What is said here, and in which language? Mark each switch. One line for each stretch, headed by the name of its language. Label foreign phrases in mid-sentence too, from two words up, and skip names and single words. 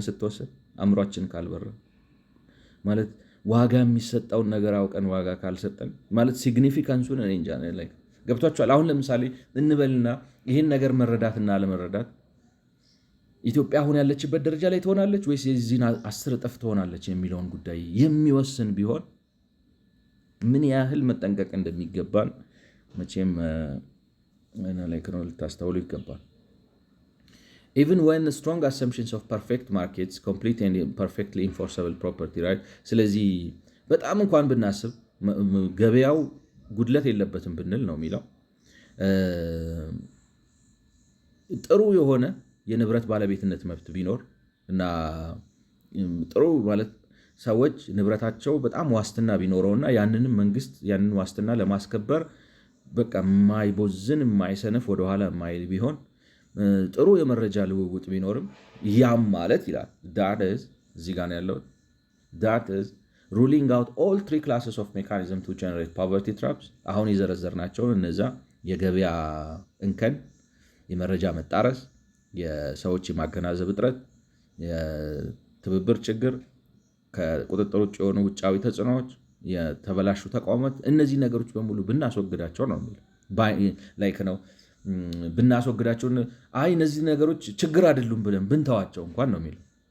Amharic: ስትወስድ አእምሯችን ካልበራ ማለት ዋጋ የሚሰጠውን ነገር አውቀን ዋጋ ካልሰጠን ማለት ሲግኒፊካንሱን እኔ እንጃ ላይ ገብቷችኋል። አሁን ለምሳሌ እንበልና ይህን ነገር መረዳትና አለመረዳት ኢትዮጵያ አሁን ያለችበት ደረጃ ላይ ትሆናለች ወይስ የዚህን 10 እጥፍ ትሆናለች የሚለውን ጉዳይ የሚወስን ቢሆን ምን ያህል መጠንቀቅ እንደሚገባን መቼም ልታስተውሉ ይገባል።
English: Even when strong assumptions of perfect markets, complete and perfectly enforceable property right
Amharic: ስለዚህ በጣም እንኳን ብናስብ ገበያው ጉድለት የለበትም ብንል ነው የሚለው ጥሩ የሆነ የንብረት ባለቤትነት መብት ቢኖር እና ጥሩ ማለት ሰዎች ንብረታቸው በጣም ዋስትና ቢኖረውና ያንንም መንግስት ያንን ዋስትና ለማስከበር በቃ የማይቦዝን የማይሰንፍ ወደኋላ የማይል ቢሆን ጥሩ የመረጃ ልውውጥ ቢኖርም ያም ማለት ይላል
English: that is
Amharic: እዚህ ጋር ያለው
English: that is ruling out all 3 classes of mechanism to generate poverty traps
Amharic: አሁን የዘረዘርናቸው እነዛ የገበያ እንከን፣ የመረጃ መጣረስ፣ የሰዎች የማገናዘብ እጥረት፣ የትብብር ችግር፣ ከቁጥጥር ውጭ የሆኑ ውጫዊ ተጽዕኖዎች፣ የተበላሹ ተቋማት እነዚህ ነገሮች በሙሉ ብናስወግዳቸው ነው ላይክ ነው ብናስወግዳቸው አይ እነዚህ ነገሮች ችግር አይደሉም ብለን ብንተዋቸው እንኳን ነው የሚለው